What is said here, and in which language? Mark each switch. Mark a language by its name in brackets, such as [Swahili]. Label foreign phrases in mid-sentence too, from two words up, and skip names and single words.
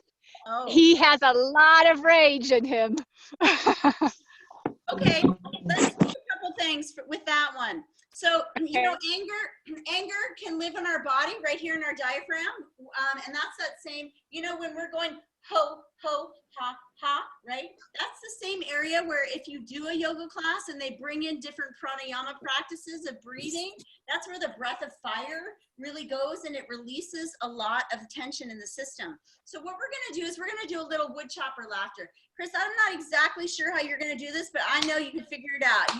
[English] Oh. He has a lot of rage in him. Okay, let's do a couple things with that one. So, you know, anger can live in our body right here in our diaphragm. And that's that same, you know, when we're going ho, ho, ha, ha, right? That's the same area where if you do a yoga class and they bring in different pranayama practices of breathing, that's where the breath of fire really goes and it releases a lot of tension in the system. So what we're gonna do is we're gonna do a little wood chopper laughter. Chris, I'm not exactly sure how you're gonna do this, but I know you can figure it out.